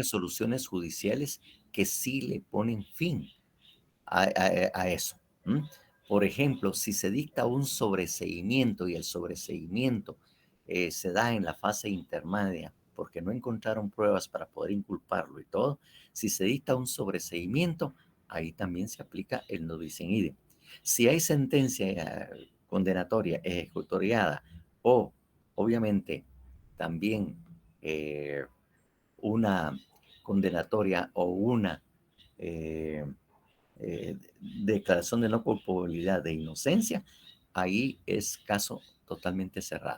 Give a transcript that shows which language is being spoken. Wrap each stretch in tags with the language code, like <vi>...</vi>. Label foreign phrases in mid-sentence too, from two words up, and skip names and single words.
<es>resoluciones judiciales que sí le ponen fin a eso. ¿M? Por ejemplo, si se dicta un sobreseimiento y el sobreseimiento se da en la fase intermedia porque no encontraron pruebas para poder inculparlo y todo, si se dicta un sobreseimiento, ahí también se aplica el</es> <la>no bis in idem.</la> <es>Si hay sentencia condenatoria ejecutoriada o obviamente también una condenatoria o una eh, declaración de no culpabilidad de inocencia, ahí es caso totalmente cerrado.</es>